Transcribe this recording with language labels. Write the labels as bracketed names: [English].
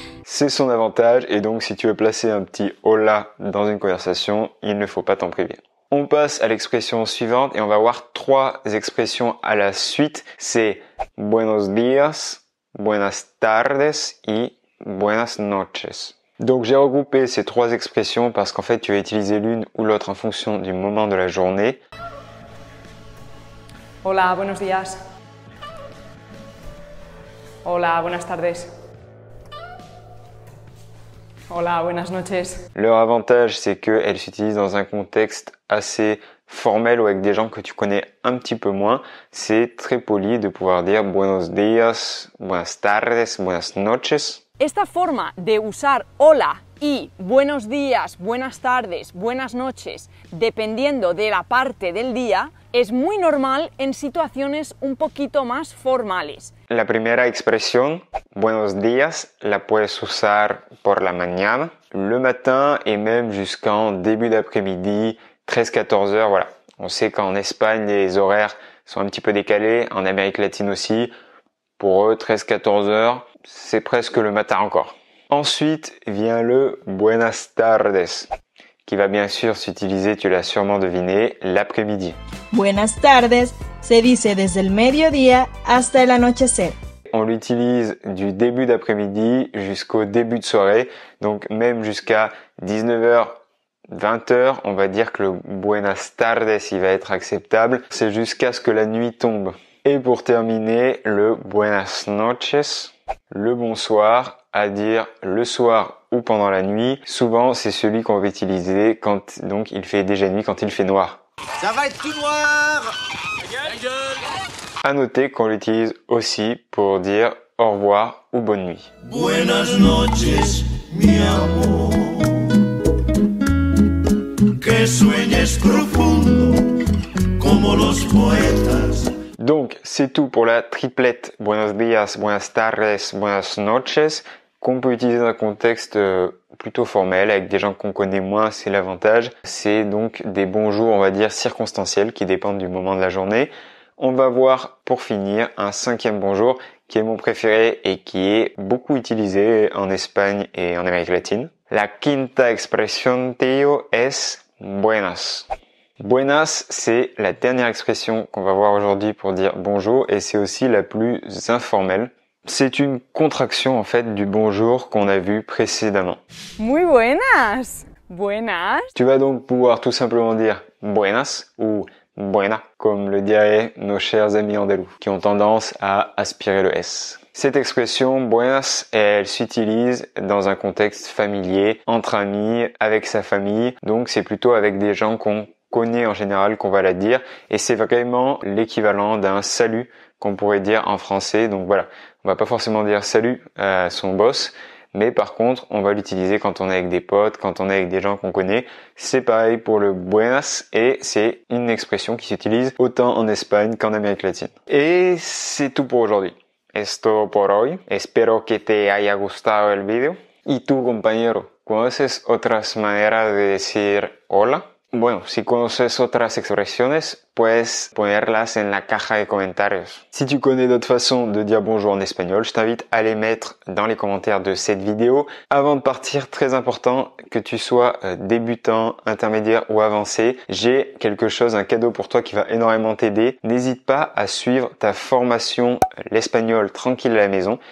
[French] C'est son avantage et donc si tu veux placer un petit hola dans une conversation, il ne faut pas t'en priver. On passe à l'expression suivante et on va voir 3 expressions à la suite. [Spanish] C'est buenos días, buenas tardes y buenas noches. [French] Donc j'ai regroupé ces 3 expressions parce qu'en fait tu vas utiliser l'une ou l'autre en fonction du moment de la journée. [Spanish] Hola, buenos días. Hola, buenas tardes. Hola, buenas noches. [French] Leur avantage, c'est qu'elles s'utilisent dans un contexte assez formel ou avec des gens que tu connais un petit peu moins. C'est très poli de pouvoir dire [Spanish] buenos días, buenas tardes, buenas noches. Esta forma de usar hola y buenos días, buenas tardes, buenas noches, dependiendo de la parte del día, es muy normal en situaciones un poquito más formales. La primera expresión, buenos días, la puedes usar por la mañana, [French] le matin et même jusqu'en début d'après-midi, 13-14 heures, voilà. On sait qu'en Espagne, les horaires sont un petit peu décalés, en Amérique latine aussi. Pour eux, 13-14 heures, c'est presque le matin encore. Ensuite vient le buenas tardes, qui va bien sûr s'utiliser, tu l'as sûrement deviné, l'après-midi. [Spanish] Buenas tardes se dice desde el mediodía hasta el anochecer. [French] On l'utilise du début d'après-midi jusqu'au début de soirée, donc même jusqu'à 19h, 20h, on va dire que le buenas tardes, il va être acceptable. C'est jusqu'à ce que la nuit tombe. Et pour terminer, le buenas noches, le bonsoir, à dire le soir ou pendant la nuit. Souvent, c'est celui qu'on va utiliser quand donc il fait déjà nuit, quand il fait noir. Ça va être tout noir! À noter qu'on l'utilise aussi pour dire au revoir ou bonne nuit. [Spanish] Buenas noches, mi amor. Que sueñes profundo como los poetas. [French] Donc, c'est tout pour la triplette [Spanish] buenos días, buenas tardes, buenas noches, [French] qu'on peut utiliser dans un contexte plutôt formel, avec des gens qu'on connaît moins, c'est l'avantage. C'est donc des bonjours, on va dire, circonstanciels, qui dépendent du moment de la journée. On va voir, pour finir, un 5e bonjour, qui est mon préféré et qui est beaucoup utilisé en Espagne et en Amérique latine. [Spanish] La quinta expresión, tío, es buenas. [French] Buenas, c'est la dernière expression qu'on va voir aujourd'hui pour dire bonjour et c'est aussi la plus informelle. C'est une contraction en fait du bonjour qu'on a vu précédemment. [Spanish] Muy buenas. Buenas. [French] Tu vas donc pouvoir tout simplement dire buenas ou buena, comme le diraient nos chers amis andalous, qui ont tendance à aspirer le S. Cette expression buenas, elle s'utilise dans un contexte familier, entre amis, avec sa famille, donc c'est plutôt avec des gens qu'on connaît en général qu'on va la dire et c'est vraiment l'équivalent d'un salut qu'on pourrait dire en français. Donc voilà, on va pas forcément dire salut à son boss, mais par contre on va l'utiliser quand on est avec des potes, quand on est avec des gens qu'on connaît. C'est pareil pour le buenas et c'est une expression qui s'utilise autant en Espagne qu'en Amérique latine. Et c'est tout pour aujourd'hui. [Spanish] Es todo por hoy. Espero que te haya gustado el video. ¿Y tú, compañero, conoces otras maneras de decir hola? Bueno, si conoces otras expresiones, puedes ponerlas en la caja de comentarios. [French] Si tu connais d'autres façons de dire bonjour en espagnol, je t'invite à les mettre dans les commentaires de cette vidéo. Avant de partir, très important, que tu sois débutant, intermédiaire ou avancé, j'ai quelque chose, un cadeau pour toi qui va énormément t'aider. N'hésite pas à suivre ta formation l'espagnol tranquille à la maison.